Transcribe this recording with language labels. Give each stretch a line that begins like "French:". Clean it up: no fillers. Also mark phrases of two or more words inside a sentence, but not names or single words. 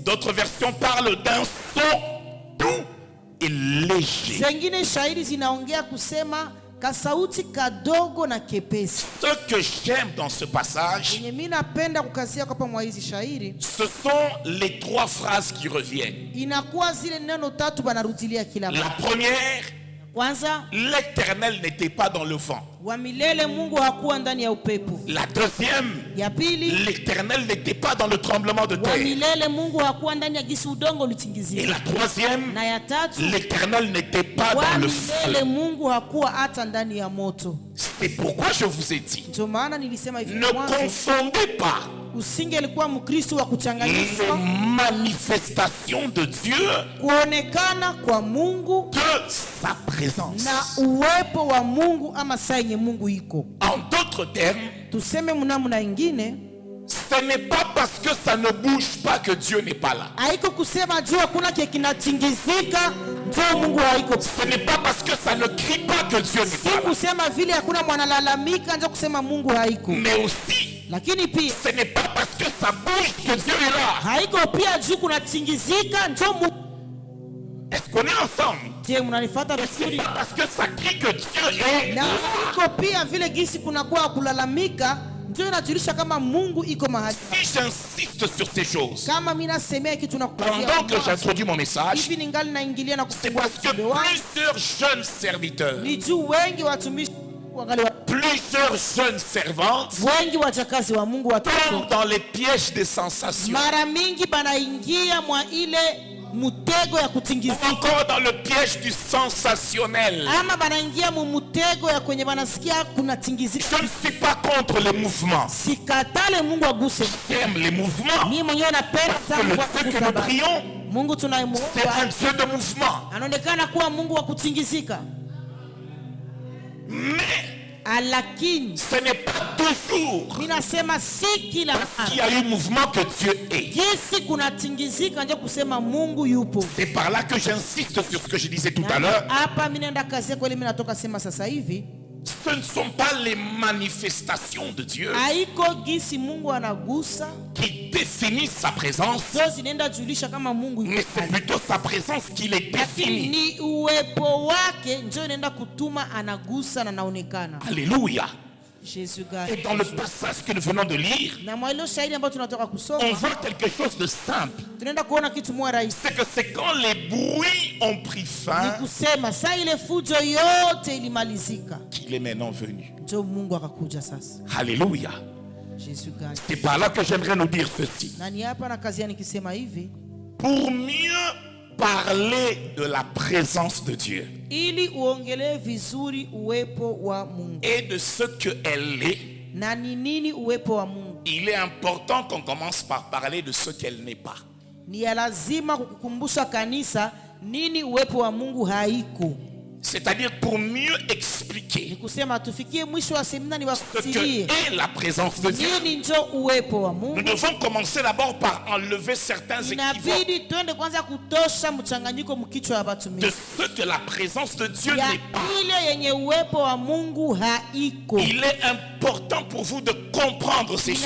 French: D'autres versions parlent d'un son doux et léger.
Swahili: Zengine shahidi zinaongea kusema kasauti kadogo na kepesi.
French: Ce que j'aime dans ce passage,
Swahili: Yenye mimi napenda kukazia kwa mwa hizi shairi,
French: ce sont les trois phrases qui reviennent.
Swahili: inakuwa zile neno tatu banarudilia kila
French: La
Swahili: mara.
French: première,
Swahili: Kwanza,
French: l'Éternel n'était pas dans le vent.
Swahili: wa milele Mungu hakuwa ndani ya upepo.
French: La deuxième,
Swahili: Ya pili,
French: l'Éternel n'était pas dans le tremblement de
Swahili: wa
French: terre.
Swahili: milele Mungu hakuwa ndani ya gisi udongo
French: Et
Swahili: ulitingizika.
French: la troisième,
Swahili: Na ya tatu,
French: l'Éternel n'était pas
Swahili: wa
French: dans le
Swahili: milele
French: feu.
Swahili: Mungu hakuwa hata ndani ya moto.
French: C'est pourquoi je vous ai dit,
Swahili: Ndio maana nilisema hivi
French: ne
Swahili: mwanzo,
French: confondez pas
Swahili: usingelikuwa Mkristo wa
French: les
Swahili: kuchanganyishwa
French: manifestations de Dieu
Swahili: kuonekana kwa Mungu
French: que sa présence.
Swahili: na uwepo wa Mungu ama saa yenye Mungu iko.
French: En d'autres termes,
Swahili: Tuseme mnamna ingine,
French: Ce n'est pas parce que ça ne bouge pas que Dieu n'est pas là.
Swahili: Haiko kusema juu hakuna kinatingizika ndio Mungu haiko.
French: Ce n'est pas parce que ça ne crie pas que Dieu n'est
Swahili: Si
French: pas là.
Swahili: kusema vile hakuna mwanalalamika ndio kusema Mungu haiko.
French: Mais aussi,
Swahili: Lakini pia
French: ce n'est pas parce que ça bouge que Dieu est là.
Swahili: haiko pia juu kunatingizika ndio Mungu.
French: Est-ce qu'on est ensemble?
Swahili: Je, mnanifuata
French: C'est
Swahili: vizuri?
French: pas parce que ça crie que Dieu est
Swahili: Na
French: là.
Swahili: haiko pia vile gisi kunakuwa kulalamika ndio inajulisha kama Mungu iko mahali.
French: Si j'insiste sur ces choses,
Swahili: Kama mimi nasemea kitu
French: pendant que j'introduis mon message,
Swahili: hivi ningali naingilia na
French: c'est
Swahili: kufungua
French: parce que
Swahili: ujumbe wangu.
French: plusieurs jeunes serviteurs,
Swahili: Ni juu wengi watumishi wangali
French: plusieurs jeunes servantes
Swahili: wengi wachakazi wa Mungu watoto
French: tombent dans les pièges des sensations,
Swahili: mara mingi banaingia mwa ile mutego ya
French: ou
Swahili: kutingizika,
French: encore dans le piège du sensationnel.
Swahili: ama banaingia mu mutego ya kwenye banasikia kunatingizika.
French: Je ne suis pas contre les mouvements.
Swahili: Sikatale Mungu aguse,
French: J'aime les mouvements.
Swahili: mimi mwenyewe napenda
French: Que
Swahili: sana
French: le
Swahili: kwa
French: Dieu que
Swahili: kugusa
French: nous
Swahili: baba.
French: prions,
Swahili: Mungu
French: c'est
Swahili: tunayemuomba
French: un Dieu de mouvement.
Swahili: anaonekana kuwa Mungu wa kutingizika,
French: Mais
Swahili: lakini
French: ce n'est pas toujours
Swahili: mimi nasema si kila
French: qu'il y
Swahili: mara
French: a eu mouvement que Dieu est.
Swahili: jinsi kunatingizika ndio kusema Mungu yupo.
French: C'est par là que j'insiste sur ce que je disais tout à
Swahili: Na
French: l'heure.
Swahili: hapa mimi naenda kazi kwa ile mimi natoka sema sasa hivi,
French: Ce ne sont pas les manifestations de Dieu
Swahili: haiko gisi Mungu anagusa
French: qui définissent sa présence,
Swahili: ndio zinaenda julisha kama Mungu
French: mais
Swahili: yupo
French: c'est
Swahili: pale.
French: plutôt sa présence qui les
Swahili: Lakini
French: définit.
Swahili: ni uwepo wake ndio inaenda kutuma anagusa na naonekana.
French: Alléluia.
Swahili: Jésus
French: Et dans le passage que nous venons de lire,
Swahili: na mwa ile shahidi ambayo tunatoka
French: on
Swahili: kusoma
French: voit quelque chose de simple.
Swahili: tunaenda kuona kitu moja rahisi,
French: C'est que c'est quand les bruits ont pris
Swahili: ni
French: fin
Swahili: kusema saa ile fujo yote ilimalizika
French: qu'il est maintenant venu.
Swahili: ndio Mungu akakuja sasa.
French: Alléluia.
Swahili: Jésus gani.
French: C'est par là que j'aimerais nous dire ceci.
Swahili: Na ni hapa na kazi nikisema hivi,
French: Pour mieux parler de la présence de Dieu
Swahili: ili uongelee vizuri uwepo wa Mungu
French: et de ce qu'elle est,
Swahili: na ni nini uwepo wa Mungu,
French: il est important qu'on commence par parler de ce qu'elle n'est pas.
Swahili: ni ya lazima kukukumbusha kanisa nini uwepo wa Mungu haiko.
French: C'est-à-dire pour mieux
Swahili: Ni
French: expliquer
Swahili: kusema tufikie mwisho wa semina
French: ce que
Swahili: niwafasirie
French: est la présence de Dieu.
Swahili: nini njo uwepo wa
French: Nous
Swahili: Mungu.
French: devons commencer d'abord par enlever certains équivoques
Swahili: Inabidi twende kwanza kutosha mchanganyiko mkichwa ya
French: de
Swahili: watumishi
French: ce que la présence de Dieu
Swahili: ya
French: n'est pas.
Swahili: ile yenye uwepo wa Mungu haiko.
French: Il est important pour vous de comprendre ces choses